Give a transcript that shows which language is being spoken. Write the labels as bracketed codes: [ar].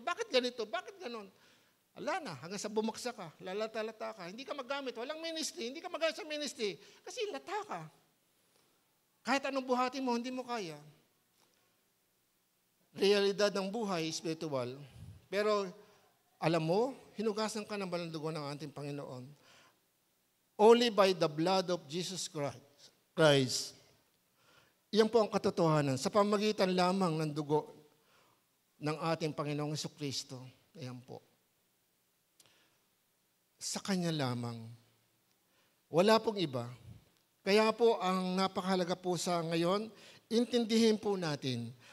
[tl] Bakit ganito? Bakit ganun? Ala na, hanggang sa bumaksa ka, lalata-lata ka, hindi ka magamit, walang ministry, hindi ka magamit sa ministry, kasi lata ka. Kahit anong buhatin mo, hindi mo kaya. Realidad ng buhay, spiritual. Pero Alam mo, hinugasan ka ng banal na dugo ng ating Panginoon. [en] Only by the blood of Jesus Christ. [tl] Iyan po ang katotohanan. Sa pamagitan lamang ng dugo ng ating Panginoong Jesucristo. Ayan po. Sa Kanya lamang. Wala pong iba. Kaya po ang napakahalaga po sa ngayon, intindihin po natin.